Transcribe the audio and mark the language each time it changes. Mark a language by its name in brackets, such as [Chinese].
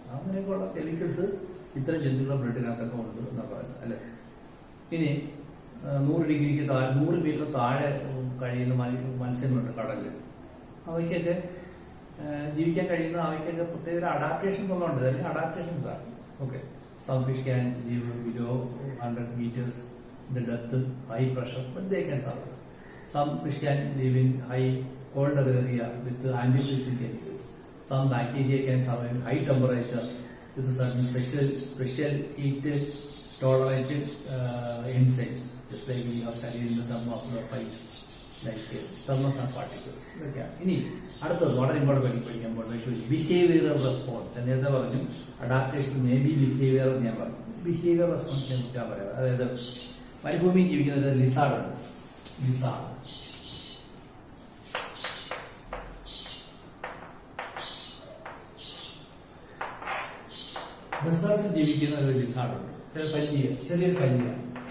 [Malayalam] അങ്ങനെയൊക്കെയുള്ള കെമിക്കൽസ് ഇത്തരം ജന്തുക്കളുടെ ബ്ലഡിനകത്തൊക്കെ ഉണ്ട് എന്നാ പറയുന്നത് അല്ലെ. ഇനി 100 ഡിഗ്രിക്ക് 100 മീറ്റർ താഴെ കഴിയുന്ന മത്സ്യങ്ങളുണ്ട് കടലിൽ. അവയ്ക്കൊക്കെ ജീവിക്കാൻ കഴിയുന്ന അവയ്ക്കൊക്കെ പ്രത്യേക അഡാപ്റ്റേഷൻസ് ഉള്ളതുണ്ട്, അല്ലെങ്കിൽ അഡാപ്റ്റേഷൻസ് ആണ്. [English] Okay, some fish can live below 100 meters in the depth, high pressure, but they can survive. Some fish can live in high colder area with anti-freezing chemicals. Some bacteria can survive in high temperature with certain special heat tolerant enzymes, just like we have studied in the thermostat pipes, like thermostat particles. [Malayalam] ഇനി അടുത്തത് വളരെ important പഠിക്കാൻ പോകുന്നത് behavioural response. നേരത്തെ പറഞ്ഞു adaptation may be behaviour എന്ന് ഞാൻ പറഞ്ഞു. ബിഹേവിയർ റെസ്പോൺസിനെ കുറിച്ചാണ് പറയാം. അതായത് മരുഭൂമിയിൽ ജീവിക്കുന്നത് ലിസാർഡ് ഉണ്ട്. ലിസാർഡ് ഡെസേർട്ടിൽ ജീവിക്കുന്ന ഒരു ലിസാർഡ് ഉണ്ട്. ചെറിയൊരു പല്ലിയാണ്.